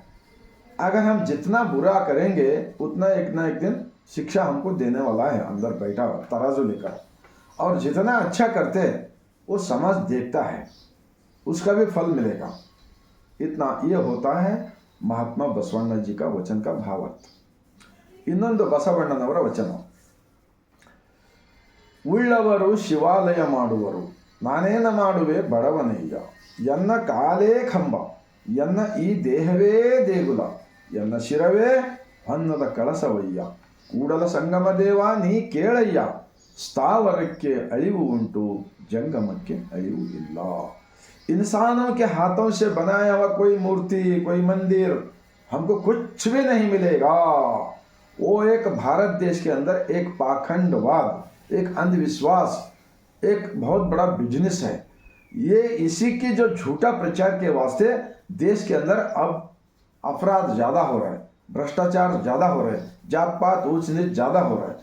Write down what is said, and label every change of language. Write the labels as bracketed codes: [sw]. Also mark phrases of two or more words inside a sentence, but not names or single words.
[hi] अगर हम जितना बुरा करेंगे उतना एक ना एक दिन शिक्षा हमको देने वाला है अंदर बैठा हुआ तराजू लेकर, और जितना अच्छा करते हैं वो समाज देखता है, उसका भी फल मिलेगा. इतना ये होता है महात्मा बसवಣ್ಣ जी का वचन का भावार्थ. [kn] ಇನ್ನೊಂದು ಬಸವಣ್ಣನವರ ವಚನ. ಉಳ್ಳವರು ಶಿವಾಲಯ ಮಾಡುವರು, ನಾನೇನ ಮಾಡುವೆ ಬಡವನಯ್ಯ, ಎನ್ನ ಕಾಲೇ ಕಂಬ, ಎನ್ನ ಈ ದೇಹವೇ ದೇಗುಲ, ಎನ್ನ ಶಿರವೇ ಹೊನ್ನದ ಕಳಸವಯ್ಯ, ಕೂಡಲ ಸಂಗಮ ದೇವ ನೀ ಕೇಳಯ್ಯ, ಸ್ಥಾವರಕ್ಕೆ ಅಳಿವು ಉಂಟು, जंगमಕ್ಕೆ ಅಳಿವು ಇಲ್ಲ. [hi] इंसानों के हाथों से बनाया हुआ कोई मूर्ति, कोई मंदिर हमको कुछ भी नहीं मिलेगा. वो एक भारत देश के अंदर एक पाखंडवाद, एक अंधविश्वास, एक बहुत बड़ा बिजनेस है. ये इसी की जो झूठा प्रचार के वास्ते देश के अंदर अब अपराध ज़्यादा हो रहा है, भ्रष्टाचार ज़्यादा हो रहा है, जात पात ऊंच नीच ज़्यादा हो रहा है.